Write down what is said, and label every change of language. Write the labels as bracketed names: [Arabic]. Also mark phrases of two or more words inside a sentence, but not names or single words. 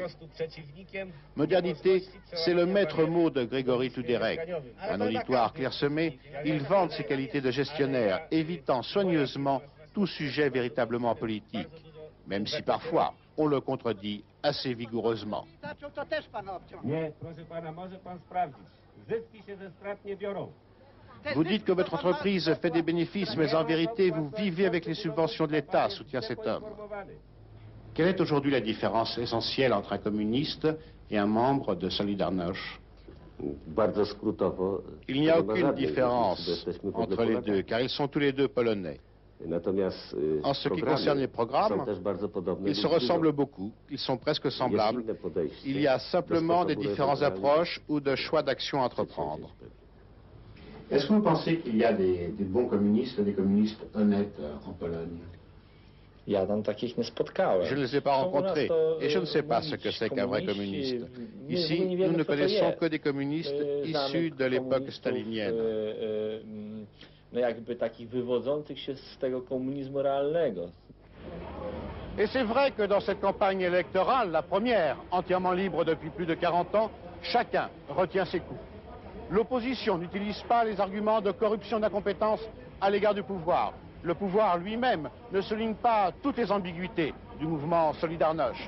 [French] Modernité, c'est le maître mot de Grégory Tuderek. Un auditoire clairsemé, il vante ses qualités de gestionnaire, évitant soigneusement tout sujet véritablement politique, même si parfois on le contredit assez vigoureusement. [Polish] Nie, proszę pana, może pan sprawdzić. Zyski się ze strat nie biorą. [French] Vous dites que votre entreprise fait des bénéfices, mais en vérité, vous vivez avec les subventions de l'État, soutient cet homme. Quelle est aujourd'hui la différence essentielle entre un communiste et un membre de Solidarność? Il n'y a aucune différence entre les deux, car ils sont tous les deux polonais. En ce qui concerne les programmes, ils se ressemblent beaucoup, ils sont presque semblables. Il y a simplement des différentes approches ou de choix d'action à entreprendre. Est-ce que vous pensez qu'il y a des bons communistes, des communistes honnêtes en Pologne? [Polish] Ja tam takich nie spotkałem. [French] Je ne les ai pas rencontrés et je ne sais pas ce que c'est qu'un vrai communiste. Ici, nous ne connaissons que des communistes issus de l'époque stalinienne. [Polish] No jakby takich wywodzących się z tego komunizmu realnego. [French] Et c'est vrai que dans cette campagne électorale, la première, entièrement libre depuis plus de 40 ans, chacun retient ses coups. L'opposition n'utilise pas les arguments de corruption d'incompétence à l'égard du pouvoir. Le pouvoir lui-même ne souligne pas toutes les ambiguïtés du mouvement Solidarność.